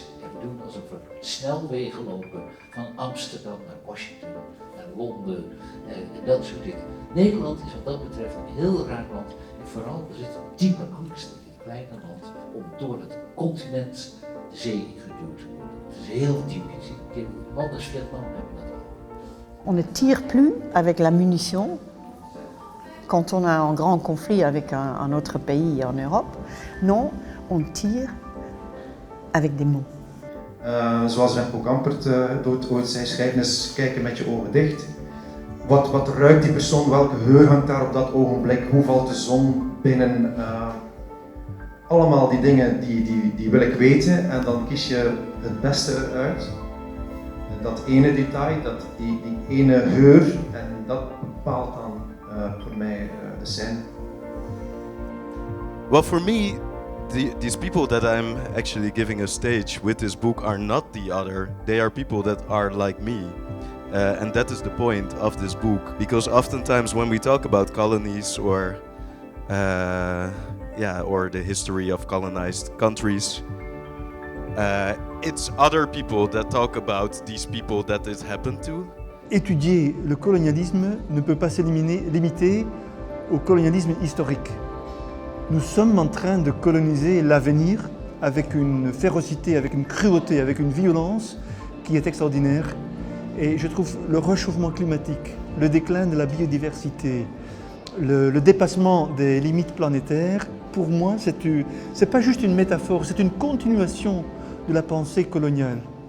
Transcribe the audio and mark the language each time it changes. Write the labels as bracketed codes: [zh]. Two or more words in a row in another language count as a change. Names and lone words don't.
[nl] En we doen alsof er snelwegen lopen van Amsterdam naar Washington, naar Londen en dat soort dingen. Nederland is wat dat betreft een heel raar land en vooral er zit een diepe angst in dit kleine land om door het continent de zee ingeduwd te worden. Het is heel typisch. Landen als Vietnam hebben dat al. [fr] On ne tire plus avec la munition quand on a un grand conflit avec un autre pays en Europe. Non, on tire avec des mots. [nl] Zoals Remco Kampert ooit zei, schrijven is kijken met je ogen dicht. Wat ruikt die persoon, welke geur hangt daar op dat ogenblik, hoe valt de zon binnen? Allemaal die dingen die wil ik weten en dan kies je het beste eruit. Dat ene detail, die ene geur en dat bepaalt dan voor mij de scène. [en] Well, for me, these people that I'm actually giving a stage with this book are not the other. They are people that are like me. And that is the point of this book. Because oftentimes when we talk about colonies or the history of colonized countries, it's other people that talk about these people that it happened to. [fr] Étudier le colonialisme ne peut pas se limiter au colonialisme historique. Nous sommes en train de coloniser l'avenir avec une férocité, avec une cruauté, avec une violence qui est extraordinaire. Et je trouve le réchauffement climatique, le déclin de la biodiversité, le dépassement des limites planétaires, pour moi, c'est pas juste une métaphore, c'est une continuation de la pensée coloniale.